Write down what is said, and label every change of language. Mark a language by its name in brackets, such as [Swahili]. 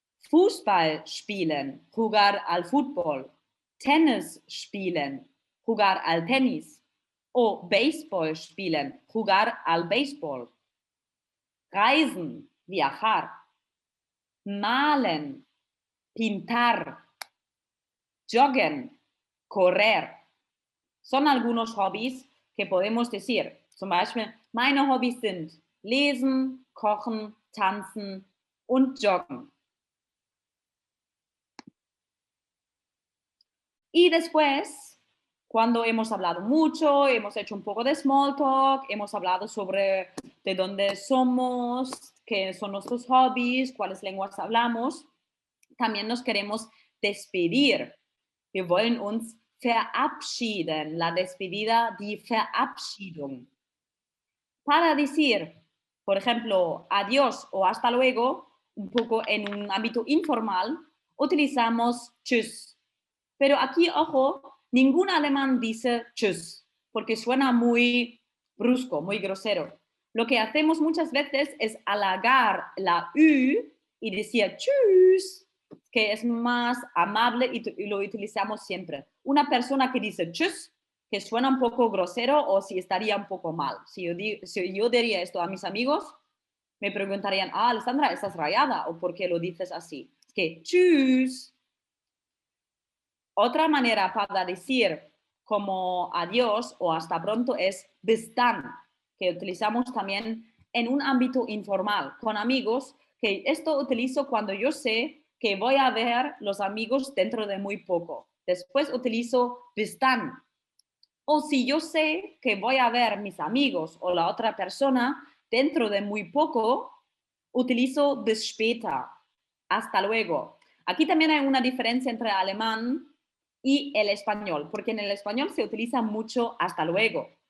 [German] Fußball spielen, [Spanish] jugar al fútbol, [German] Tennis spielen, [Spanish] jugar al tenis, o [German] Baseball spielen, [Spanish] jugar al béisbol, [German] reisen, [Spanish] viajar, [German] malen, [Spanish] pintar, [German] joggen, [Spanish] correr. Son algunos hobbies que podemos decir. [German] Zum Beispiel, meine Hobbys sind Lesen, Kochen, Tanzen und Joggen. [Spanish] Y después, cuando hemos hablado mucho, hemos hecho un poco de small talk, hemos hablado sobre de dónde somos, qué son nuestros hobbies, cuáles lenguas hablamos, también nos queremos despedir. [German] Wir wollen uns verabschieden. [Spanish] La despedida, [German] die Verabschiedung. [Spanish] Para decir, por ejemplo, adiós o hasta luego, un poco en un ámbito informal, utilizamos tschüss. Pero aquí, ojo, ningún alemán dice tschüss, porque suena muy brusco, muy grosero. Lo que hacemos muchas veces es alargar la U y decir tschüss. que es más amable y lo utilizamos siempre. Una persona que dice tschüss, que suena un poco grosero o si estaría un poco mal. Si yo diría esto a mis amigos, me preguntarían, Alessandra, ¿estás rayada? ¿O por qué lo dices así? Es que tschüss. Otra manera para decir como adiós o hasta pronto es [German] bis dann, [Spanish] que utilizamos también en un ámbito informal, con amigos, que esto utilizo cuando yo sé que voy a ver los amigos dentro de muy poco. Después utilizo bis dann. O si yo sé que voy a ver mis amigos o la otra persona dentro de muy poco, utilizo [German] bis später. [Spanish] Hasta luego. Aquí también hay una diferencia entre el alemán y el español, porque en el español se utiliza mucho hasta luego.